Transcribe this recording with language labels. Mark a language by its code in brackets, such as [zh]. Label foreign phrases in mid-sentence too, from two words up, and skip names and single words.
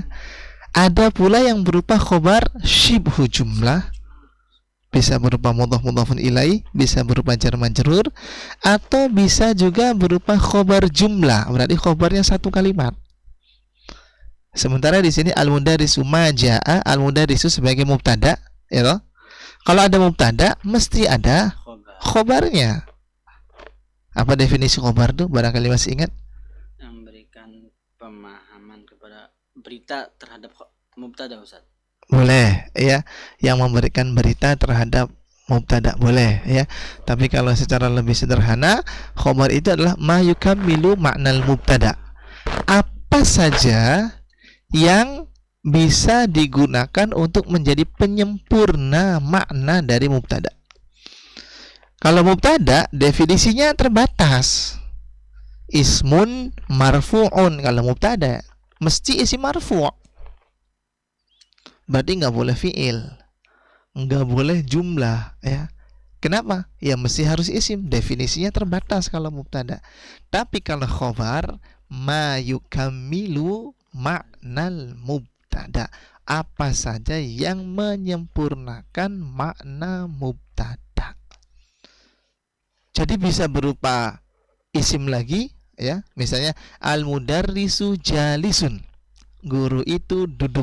[id] Ada pula yang berupa [ar] خبر شبه جملة, [id] bisa berupa [ar] مضاف مضاف إليه, [id] bisa berupa [ar] جار مجرور, [id] atau bisa juga berupa [ar] خبر جملة, [id] berarti khobarnya satu kalimat. Sementara di sini [ar] المدرس ما جاء, [id] al-mudarisu sebagai mubtada, ya toh? Kalau ada mubtada mesti ada khobarnya. Apa definisi khobar itu? Barangkali masih ingat? Memberikan pemahaman kepada berita terhadap mubtada, Ustaz. Boleh, ya. Yang memberikan berita terhadap mubtada, boleh, ya. Tapi kalau secara lebih sederhana, khobar itu adalah [ar] ما يكمل معنى المبتدأ. [id] Apa saja yang bisa digunakan untuk menjadi penyempurna makna dari mubtada. Kalau mubtada definisinya terbatas. [ar] اسم مرفوع, [id] kalau mubtada mesti [ar] اسم مرفوع'. [id] Berarti nggak boleh fi'il, nggak boleh jumlah, ya. Kenapa? Ya mesti harus isim, definisinya terbatas kalau mubtada. Tapi kalau khobar [ar] ما يكمل معنى المبتدأ, [id] apa saja yang menyempurnakan makna mubtada. Jadi bisa berupa isim lagi, ya. Misalnya [ar] المدرس جالس, [id] guru itu duduk.